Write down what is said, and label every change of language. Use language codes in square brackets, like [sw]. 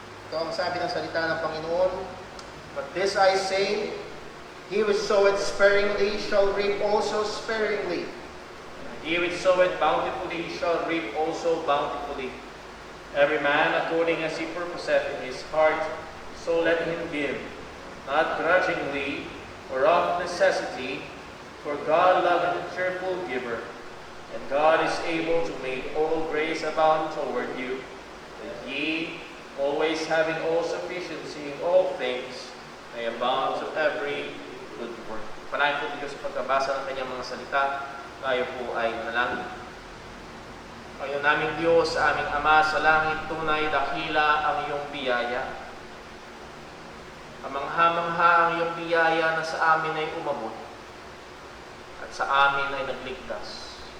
[tl] Ito ang sabi ng salita ng Panginoon. [en] But this I say, he who soweth sparingly shall reap also sparingly. He which soweth bountifully shall reap also bountifully. Every man according as he purposeth in his heart, so let him give, not grudgingly or of necessity, for God loveth a cheerful giver. And God is able to make all grace abound toward you, that ye, always having all sufficiency in all things, may abound to every good work. [tl] Panahin po Diyos sa pagkabasa ng kanyang mga salita. Tayo po ay manalangin. Panginoon naming Diyos, sa aming Ama sa langit, tunay dakila ang iyong biyaya. Kamangha-mangha ang iyong biyaya na sa amin ay umabot at sa amin ay nagligtas.